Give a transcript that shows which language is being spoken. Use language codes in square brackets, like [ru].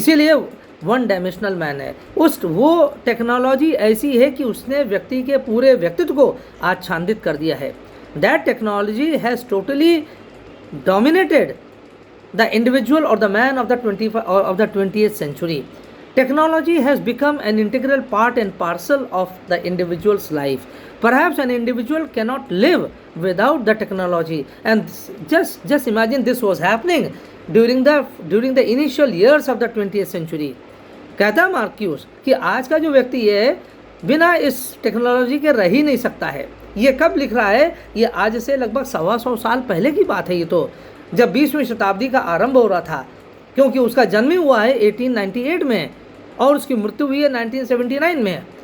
[hi] इसीलिए one dimensional man है। वो टेक्नोलॉजी ऐसी है कि उसने व्यक्ति के पूरे व्यक्तित्व को आच्छादित कर दिया है। [en] That technology has totally dominated the individual और the man of the 20th century. Technology has become an integral part and parcel of the individual's life. Perhaps an individual cannot live without the technology. And just imagine this was happening during the initial years of the 20th century. [hi] कहता Marcus कि आज का जो व्यक्ति है बिना इस technology के रह ही नहीं सकता है। ये कब लिख रहा है? ये आज से लगभग 125 साल पहले की बात है। ये तो जब 20वीं शताब्दी का आरंभ हो रहा था, क्योंकि उसका जन्म ही हुआ है 1898 में और उसकी मृत्यु हुई है 1979 में।